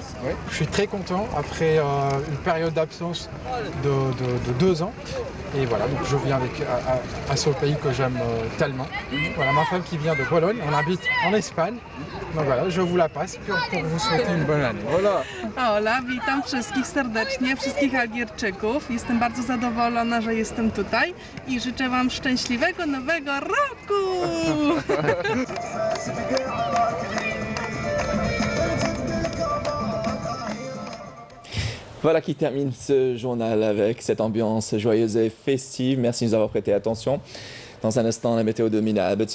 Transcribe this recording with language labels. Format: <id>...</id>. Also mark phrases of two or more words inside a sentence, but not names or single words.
<fr>Oui. Je suis très content après une période d'absence de 2 ans. Et voilà, donc je viens à ce pays que j'aime tellement. Voilà, ma femme qui vient de Bologne, on habite en Espagne. No voilà, je vous la passe pour vous souhaiter une bonne année. Voilà.</fr> <pl>Hola, witam wszystkich serdecznie, wszystkich Algierczyków. Jestem bardzo zadowolona, że jestem tutaj i życzę Wam szczęśliwego nowego roku!</pl> <fr>Voilà qui termine ce journal avec cette ambiance joyeuse et festive. Merci de nous avoir prêté attention. Dans un instant, la météo de Mina Abed.</fr>